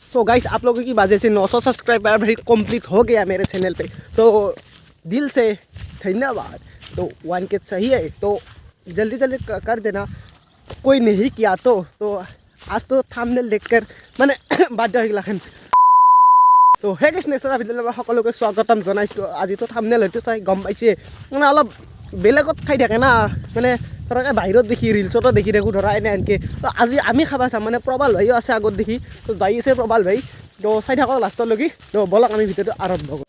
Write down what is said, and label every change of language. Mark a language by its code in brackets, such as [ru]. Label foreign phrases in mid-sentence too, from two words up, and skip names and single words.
[en] so guys [hi] आप लोगों की वजह से 900 सब्सक्राइबर भी कंप्लीट हो गया मेरे चैनल पे, तो दिल से धन्यवाद। तो 1K सही है तो जल्दी जल्दी कर देना, कोई नहीं किया तो आज तो थांबनेल देखकर मैंने बाध्य हो गया। [as] तो [en] hey guys next [as] ভিডিঅ'লৈ সকলোকে স্বাগতম জনাইছোঁ। আজি তো থাম্বনেল হয়তো চাই গম পাইছে, মানে অলপ বেলেগত খাই থাকে না, মানে ধৰক বাহিৰত দেখি ৰিলচতো দেখি থাকোঁ ধৰা এনেকৈ। তো আজি আমি খাবা চাম, মানে প্ৰবাল ভাইও আছে আগত দেখি, তো যাই আছে প্ৰবাল ভাই। তো চাই থাকক লাষ্টলৈকে। তো বলক আমি ভিডিঅ'টো আৰম্ভ কৰোঁ।